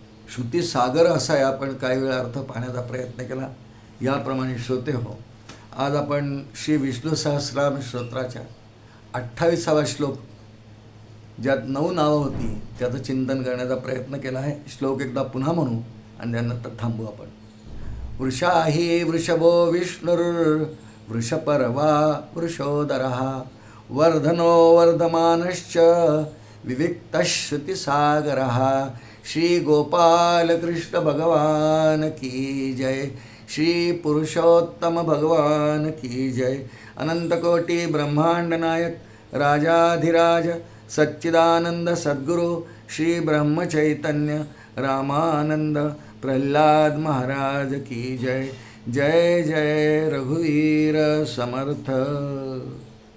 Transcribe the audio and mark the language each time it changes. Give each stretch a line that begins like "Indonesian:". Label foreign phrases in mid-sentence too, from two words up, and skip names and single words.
Marathi: आपण काही वेळा अर्थ पाहण्याचा प्रयत्न केला. याप्रमाणे श्रोते हो, आज आपण श्री विष्णू सहस्रनाम स्तोत्राच्या 28वा श्लोक, ज्यात 9 नावं होती, त्याचं चिंतन करण्याचा प्रयत्न केला आहे. श्लोक एकदा पुन्हा म्हणू आणि त्यानंतर थांबू आपण.
Sanskrit: वृषाही वृषभो विष्णुर्वृषपर्वा वृषोदरः वर्धनो वर्धमानश्च विविक्तश्रुतिसागरः.
Hindi: श्री गोपाल कृष्ण भगवान की जय. श्री पुरुषोत्तम भगवान की जय. अनंतकोटी ब्रह्मांड नायक राजाधिराज सच्चिदानंद सद्गुरु श्री ब्रह्मचैतन्य रामानंद प्रल्हाद महाराज की जय.
Marathi: जय जय रघुवीर समर्थ.